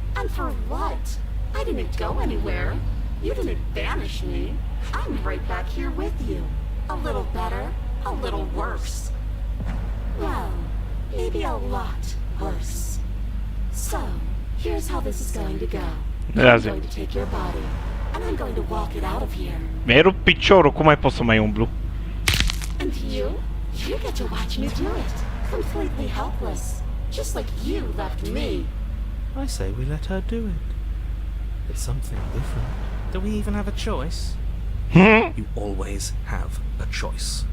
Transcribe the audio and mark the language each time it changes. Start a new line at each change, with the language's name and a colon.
English: And for what? I didn't go anywhere. You didn't banish me. I'm right back here with you. A little better, a little worse. Well, maybe a lot worse. So, here's how this is going to go. I'm Razi. going to take your body, and I'm going to walk it out of here.
Romanian: Mi-ai rupt piciorul, cum mai pot să mai umblu?
English: And you get to watch me do it. Completely helpless. Just like you left me. I say we let her do it. It's something different. Do we even have a choice? You always have a choice.